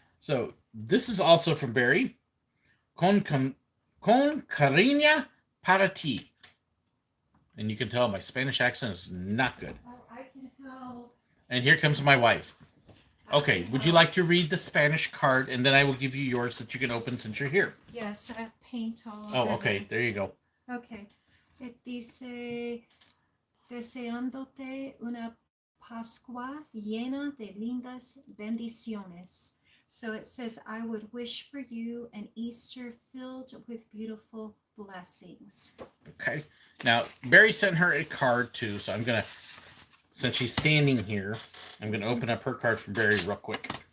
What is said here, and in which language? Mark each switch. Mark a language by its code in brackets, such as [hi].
[en] So, this is also from Barry. [es] Con cariño para ti. [en] And you can tell my Spanish accent is not good. Oh, I can help. And here comes my wife. Okay, would you like to read the Spanish card, and then I will give you yours that you can open since you're here? Yes, I have paint all over. Oh, okay, there you go. Okay. It [es] dice, deseándote una Pascua llena de lindas bendiciones. [en] So it says, I would wish for you an Easter filled with beautiful blessings. Okay. Now, Barry sent her a card, too, so I'm going to, since she's standing here, I'm going to open up her card from Barry real quick.